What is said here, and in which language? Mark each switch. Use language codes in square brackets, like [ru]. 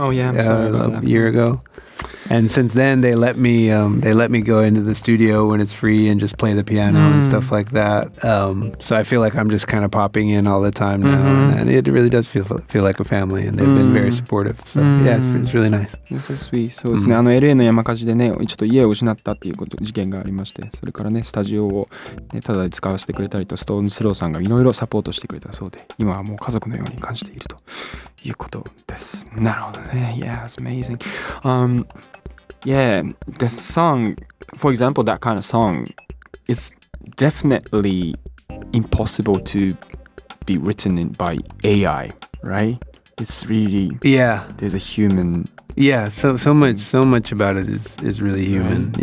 [en] Oh yeah, I'm sorry about that. A year ago, and since then they let me go into the studio when it's free and just play the piano and stuff like that. So I feel like I'm just kind of popping in all the time now, and it really does feel like a family, and they've been very supportive. So yeah, it's really nice. That's so sweet. [ja] そうですね。 LA の山火事でね、ちょっと家を失ったっていう事件がありまして、それからねスタジオをねただで使わせてくれたりと、ストーンズスローさんがいろいろサポートしてくれたそうで、今はもう家族のように感じているということです。なるほどね。 [en] Yeah, it's amazing. Yeah, the song, for example, that kind of song is definitely impossible to be written by AI, right? It's really there's a human. Yeah, so much about it is really human. Right?